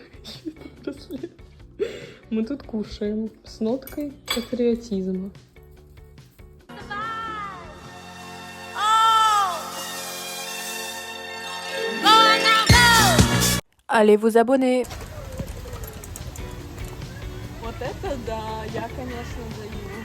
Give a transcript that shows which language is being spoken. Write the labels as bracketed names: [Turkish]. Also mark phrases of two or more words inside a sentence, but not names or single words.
[Russian] Мы тут кушаем с ноткой патриотизма. [French] Allez vous abonner. [Russian] Вот это да, я, конечно, даю.